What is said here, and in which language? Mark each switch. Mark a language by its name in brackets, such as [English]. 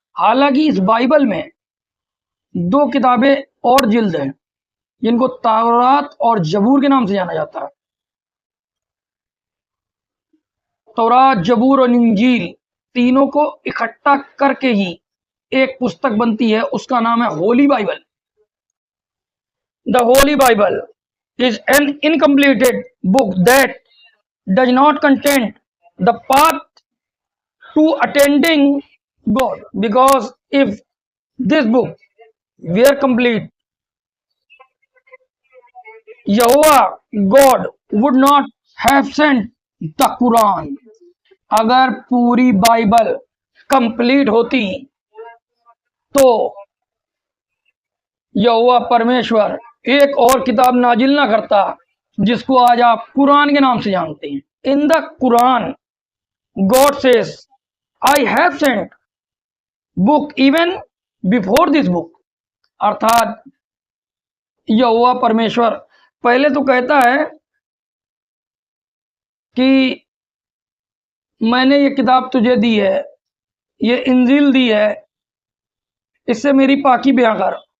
[Hindi] हालांकि इस बाइबल में 2 किताबें और जिल्द हैं जिनको तौरात और जबूर के नाम से जाना जाता है। तौरात, जबूर और इंजील तीनों को इकट्ठा करके ही एक पुस्तक बनती है, उसका नाम है Holi Bible. [English] The Holy Bible is an incompleted book that does not contain the path to attending God, because if this book were complete, Jehovah God would not have sent the Quran. [Hindi] अगर पूरी बाइबल कंप्लीट होती तो यहोवा परमेश्वर एक और किताब नाजिल ना करता जिसको आज आप कुरान के नाम से जानते हैं। [English] in the Quran God says I have sent book even before this book, [Hindi] अर्थात यहोवा परमेश्वर पहले तो कहता है कि मैंने ये किताब तुझे दी है, ये इंजील दी है, इससे मेरी पाकी बयां कर।